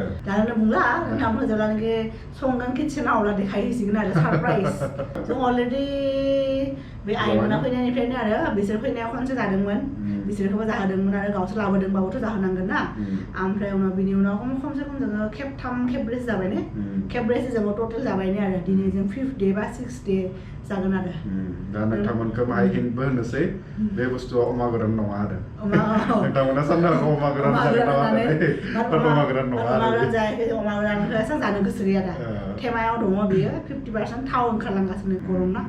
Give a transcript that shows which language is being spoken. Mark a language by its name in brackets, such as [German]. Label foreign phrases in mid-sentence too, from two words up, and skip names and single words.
[Bodo] दानो बुंला नोंथांमोन जेब्लानोखि संगोन किटचेनाव अब्ला देखायहैसिगोन आरो सारप्राइज जों अलरेडि बे आइमोना फैनायनिफ्रायनो आरो बिसोर फैनायाव खनसे जादोंमोन बिसोरखौबो जाहोदोंमोन आरो गावसो लाबोदोंबाबोथ' जाहोनांगोन ना ओमफ्राय उनाव बिनि उनाव खमसे खम जोङो खेबथाम खेब्रैसो जाबाय ने खेब्रैसो जोङो टटेल जाबाय आरो दिनै जों [English] 5th day [Bodo] बा [English] 6th day [Bodo] जागोन आरो दा नोंथांमोनखौ माहाय हिन्टबो होनोसै बे बुस्थुआ अमा गोरान नङा आरो नोंथांमोना साननो हागौ अमा गोरान जागोन नामा अमा गोरान नङा आरो अमा गोरान जायाखै अमा गोरानखौ जानो गोसो गैया दा थेमायाव दङ बियो 50% थाव ओंखारलांगासिनो गरम ना